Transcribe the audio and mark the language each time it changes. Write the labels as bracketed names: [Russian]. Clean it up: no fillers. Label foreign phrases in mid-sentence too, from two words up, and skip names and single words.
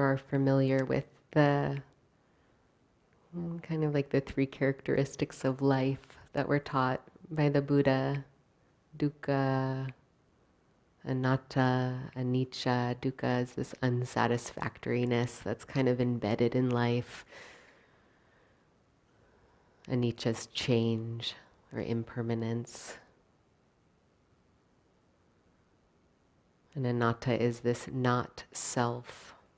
[English] are familiar with the kind of like the three characteristics of life that were taught by the Buddha: [Pali] dukkha, anatta, anicca. [English] Dukkha is this unsatisfactoriness that's kind of embedded in life. Anicca is change or impermanence. And anatta is this not self.